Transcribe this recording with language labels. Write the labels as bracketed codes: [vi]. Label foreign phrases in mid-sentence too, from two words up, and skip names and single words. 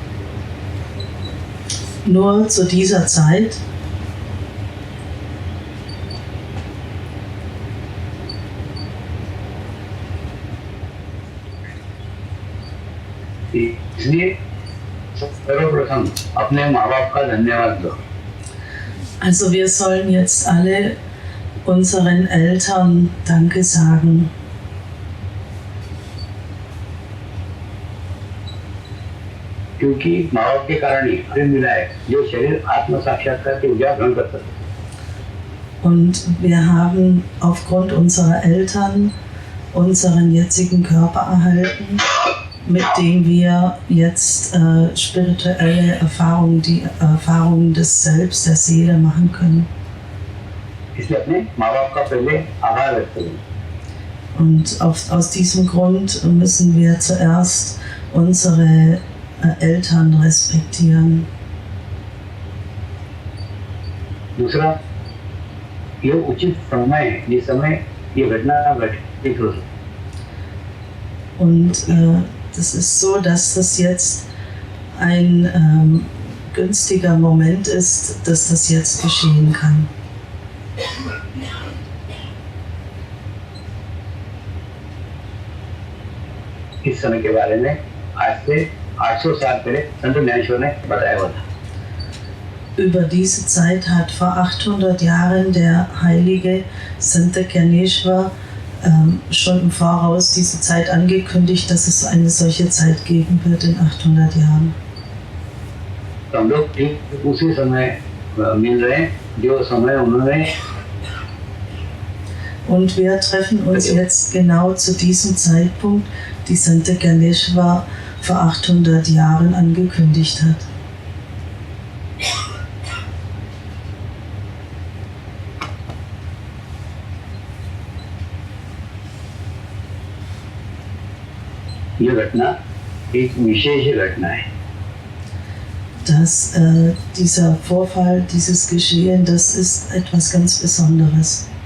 [de] Nur zu dieser Zeit. [hi] इसलिए सर्वप्रथम अपने माँ बाप का धन्यवाद दो। [de] Also wir sollen jetzt alle unseren Eltern Danke sagen. [hi] क्योंकि माँ बाप के कारण ही हमें मिला है जो शरीर आत्म साक्षात्कार के उजागर कर सकता है। [de] Und wir haben aufgrund unserer Eltern unseren jetzigen Körper erhalten, mit dem wir jetzt spirituelle Erfahrungen, die Erfahrungen des Selbst, der Seele machen können. [hi] इसलिए अपने माँ बाप का पहले आभार व्यक्त करें। [de] Und aus diesem Grund müssen wir zuerst unsere Eltern respektieren. [hi] दूसरा, ये उचित समय है जिस समय ये घटना घटित हो सकती। [de] Und das ist so, dass das jetzt ein günstiger Moment ist, dass das jetzt geschehen kann. [hi] इस समय के बारे में आज से 800 साल पहले संत ज्ञानेश्वर ने बताया हुआ था। [de] Über diese Zeit hat vor 800 Jahren der heilige Santa Gyaneshwar schon im Voraus diese Zeit angekündigt, dass es eine solche Zeit geben wird in 800 Jahren. [hi] तो हम लोग ठीक उसी समय मिल रहे हैं जो समय उन्होंने [de] Und wir treffen uns jetzt genau zu diesem Zeitpunkt, die Santa Gyaneshwar vor 800 Jahren angekündigt hat. [hi] ये घटना एक विशेष घटना है। [de] Dass dieser Vorfall, dieses Geschehen, das ist etwas ganz Besonderes.